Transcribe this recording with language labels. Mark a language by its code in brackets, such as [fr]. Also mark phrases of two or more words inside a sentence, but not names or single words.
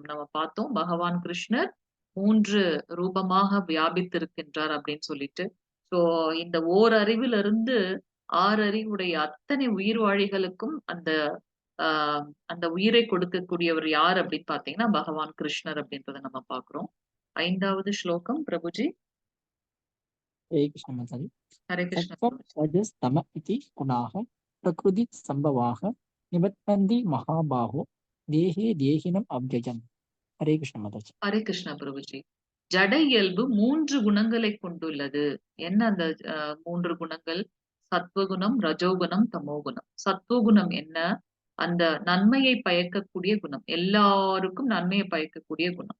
[ta] நம்ம பார்த்தோம் பகவான் கிருஷ்ணர் 3 ரூபமாக வியாபித்திருக்கின்றார் அப்படின்னு சொல்லிட்டு. சோ இந்த ஓரறிவிலிருந்து 6 அறிவுடைய அத்தனை உயிர்வாழிகளுக்கும் அந்த உயிரை கொடுக்கக்கூடியவர் யார் அப்படின்னு பாத்தீங்கன்னா பகவான் கிருஷ்ணர் அப்படின்றத நம்ம பாக்குறோம். 5வது ஸ்லோகம் பிரபுஜி. [hi] हरे कृष्ण माता जी। [ta] ஹரே கிருஷ்ண [sa] सत्त्वं [ta] பிரபுஜி. [sa] रजस्तम इति गुणाः प्रकृतिसम्भवाः निवर्तन्ति महाबाहो देहे देहिनम् अव्ययम्। [hi] हरे कृष्ण माता जी। [ta] ஹரே கிருஷ்ண பிரபுஜி. ஜட இயல்பு 3 குணங்களை கொண்டுள்ளது. என்ன அந்த 3 குணங்கள்? சத்வகுணம், ரஜோகுணம், தமோகுணம். சத்வகுணம் என்ன? அந்த நன்மையை பயக்கக்கூடிய குணம், எல்லாருக்கும் நன்மையை பயக்கக்கூடிய குணம்.